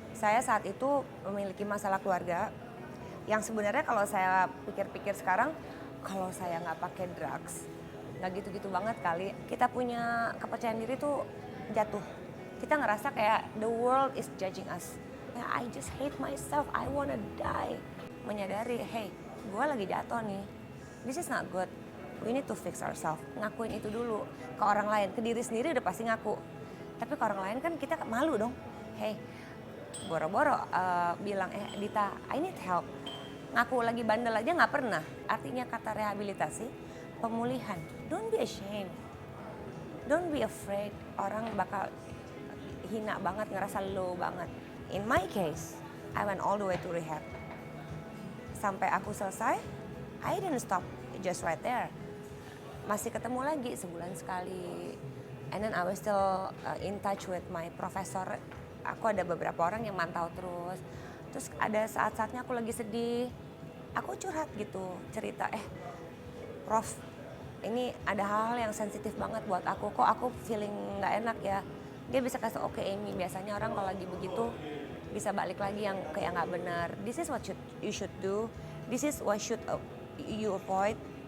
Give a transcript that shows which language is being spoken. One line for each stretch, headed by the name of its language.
Indonesian: Saya saat itu memiliki masalah keluarga yang sebenarnya kalau saya pikir-pikir sekarang, kalau saya nggak pakai drugs, nggak gitu-gitu banget kali. Kita punya kepercayaan diri tuh jatuh. Kita ngerasa kayak
English: the world is judging us. I just hate myself, I wanna die.
Indonesian: Menyadari, hey, gue lagi jatuh nih.
English: This is not good. We need to fix ourselves.
Indonesian: Ngakuin itu dulu ke orang lain, ke diri sendiri udah pasti ngaku. Tapi ke orang lain kan kita malu dong. Hey, boro-boro bilang, Dita,
English: I need help.
Indonesian: Ngaku lagi bandel aja nggak pernah. Artinya kata rehabilitasi, pemulihan.
English: Don't be ashamed. Don't be afraid.
Indonesian: Orang bakal hina banget, ngerasa low banget.
English: In my case, I went all the way to rehab.
Indonesian: Sampai aku selesai,
English: I didn't stop just right there.
Indonesian: Masih ketemu lagi sebulan sekali.
English: And then I was still in touch with my professor.
Indonesian: Aku ada beberapa orang yang mantau terus. Terus ada saat-saatnya aku lagi sedih. Aku curhat gitu, cerita, Prof, ini ada hal-hal yang sensitif banget buat aku. Kok aku feeling gak enak ya. Dia bisa kasih oke Amy, biasanya orang kalau lagi begitu bisa balik lagi yang kayak gak benar.
English: This is what you should do. This is what should you avoid.